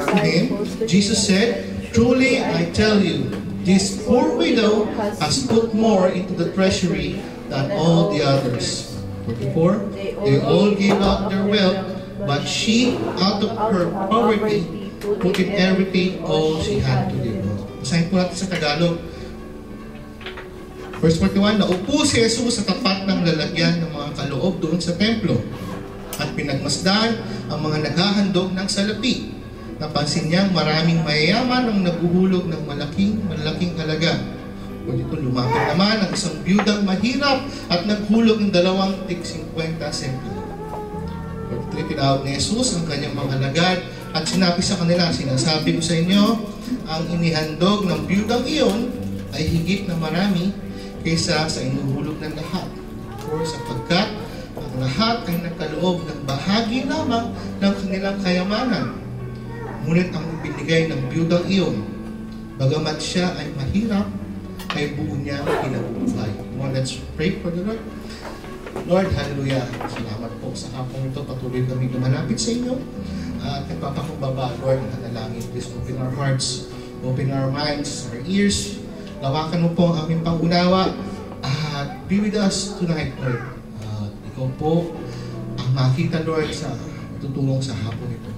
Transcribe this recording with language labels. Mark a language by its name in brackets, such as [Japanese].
[English] to him, Jesus said, truly I tell you, this poor widow has put more into the treasury than all the others. 44, they all gave out their wealth, but she, out of her poverty, put in everything all she had to give. [Filipino] Basahin po natin sa Tagalog. Verse 41, naupo si Jesus sa tapat ng lalagyan ng mga kaloob doon sa templo at pinagmasdan ang mga naghahandog ng salapi. Napansin niyang maraming mayayaman ang naguhulog ng malaking halaga. O dito lumapit naman ang isang biyudang mahirap at naghulog ng 2 tig-50 sentimo. Pagkatapos tinawag ni Jesus ang kanyang mga alagad at sinabi sa kanila, sinasabi ko sa inyo, ang inihandog ng biyudang iyon ay higit na marami kaysa sa inuhulog ng lahat. Or sapagkat ang lahat ay nagkaloob ng bahagi lamang ng kanilang kayamanan. Ngunit ang binigay ng biyudang iyon, bagamat siya ay mahirap, ay buo niya kinabubuhay. [English] Let's pray for the Lord. Lord, hallelujah. [Filipino] Salamat po sa hapong ito. Patuloy kami lumalapit sa inyo. At nagpapakumbaba, Lord, ang dalangin. [English] Please open our hearts, open our minds, our ears. [Filipino] Lawakan mo po ang aming pangunawa. [English] At be with us tonight, Lord. [Filipino] Ikaw po ang makita, Lord, sa tutulong sa hapon ito.